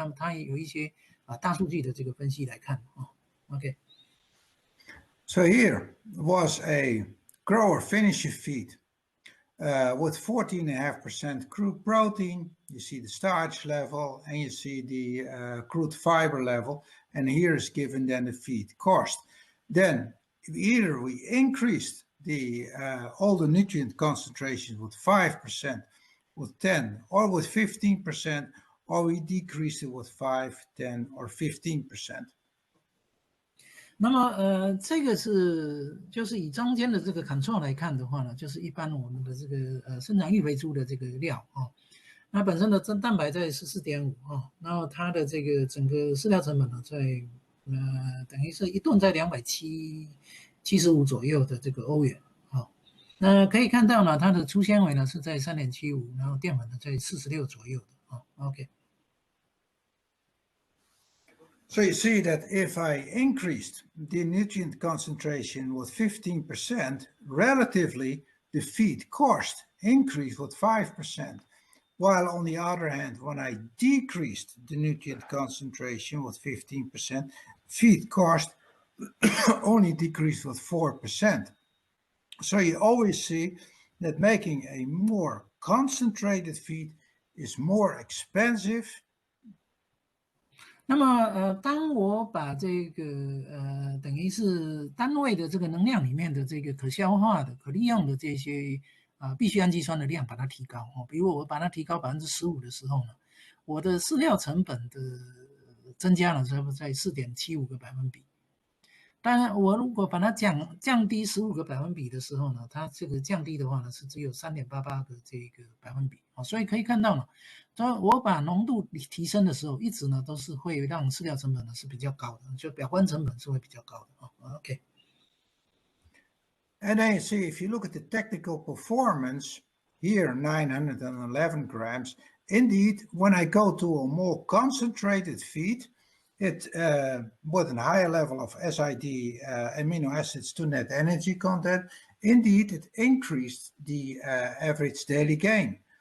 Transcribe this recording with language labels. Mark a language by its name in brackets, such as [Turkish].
[Chinese] 那么它也有一些大数据的这个分析来看啊。 OK。 [English] So here was a grower finisher feed with 14.5% crude protein. You see the starch level and you see the crude fiber level. And here is given then the feed cost. Then either we increased the all the nutrient concentrations with 5%, with 10, or with 15%, or we decreased it with 5, 10, or 15%. [Chinese] 那么这个就是以中间的这个 control 来看的话呢，就是一般我们的这个生长育肥猪的这个料啊，那本身的真蛋白在14.5啊，然后它的这个整个饲料成本呢在等于是一吨在275左右的这个欧元啊。那可以看到呢，它的粗纤维呢是在3.75，然后淀粉呢在46左右的啊。 OK。 [English] So you see that if I increased the nutrient concentration with 15%, relatively the feed cost increased with 5%. While on the other hand, when I decreased the nutrient concentration with 15%, feed cost only decreased with 4%. So you always see that making a more concentrated feed is more expensive. [Chinese] 那么当我把这个等于是单位的这个能量里面的这个可消化的、可利用的这些必需氨基酸的量把它提高哦，比如我把它提高15%的时候呢，我的饲料成本的增加了差不多在4.75个百分比。当然，我如果把它降低15个百分比的时候呢，它这个降低的话呢是只有3.88个这个百分比啊，所以可以看到呢，我把浓度提升的时候，一直呢都是会让饲料成本呢是比较高的，就表观成本是会比较高的啊。 OK。 [English] And then you see, if you look at the technical performance here, 911 grams. Indeed, when I go to a more concentrated feed, it with a higher level of SID amino acids to net energy content, indeed it increased the average daily gain.